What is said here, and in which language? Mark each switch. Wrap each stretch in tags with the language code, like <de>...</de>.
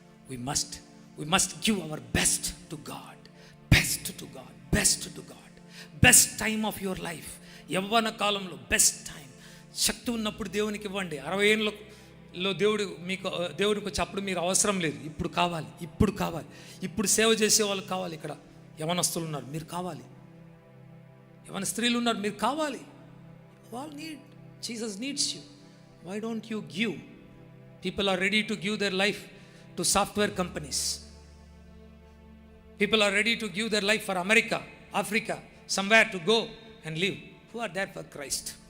<en>we must give our best to God, best to God, best to God, best time of your life.</en> <te>యవ్వన కాలంలో best time. శక్తి ఉన్నప్పుడు దేవునికి ఇవ్వండి. 60 ఏళ్ళలో దేవుడికి వచ్చి అప్పుడు మీరు అవసరం లేదు, ఇప్పుడు కావాలి, ఇప్పుడు సేవ చేసే వాళ్ళు కావాలి. ఇక్కడ యవనస్తులు ఉన్నారు, మీరు కావాలి. యవన స్త్రీలు ఉన్నారు, మీరు కావాలి. వాళ్ళు</te> <en>Need, Jesus needs you. Why don't you give? People are ready to give their life to software companies. People are ready to give their life for America, Africa, somewhere to go and live. Who are there for Christ?</en>